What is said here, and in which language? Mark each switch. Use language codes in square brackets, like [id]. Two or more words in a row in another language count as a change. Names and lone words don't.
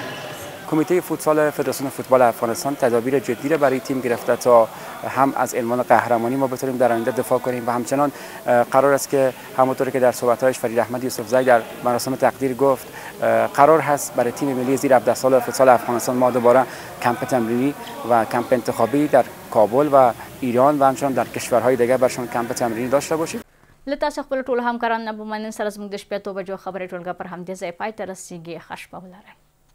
[fa] کمیته فوتسال فدراسیون فوتبال افغانستان تدابیر جدی را برای تیم گرفته تا هم از عنوان قهرمانی ما بتونیم در آینده دفاع کنیم و همچنان قرار است که همونطوری که در صحبت‌هایش فرید احمد یوسفزئی در مراسم تقدیر گفت قرار هست برای تیم ملی زیر 17 سال فوتسال افغانستان ما دوباره کمپ تمرینی و کمپ انتخابی در کابل و ایران و همچنان در کشورهای دیگر برشان کمپ تمرینی داشته باشیم. [ps] له تاسو خپل ټول همکاران نه به مننه. سره زموږ د شپې 2 بجو خبرې ټولګه پر همدې ځای پای ته رسیږي. ښه شپه ولرئ.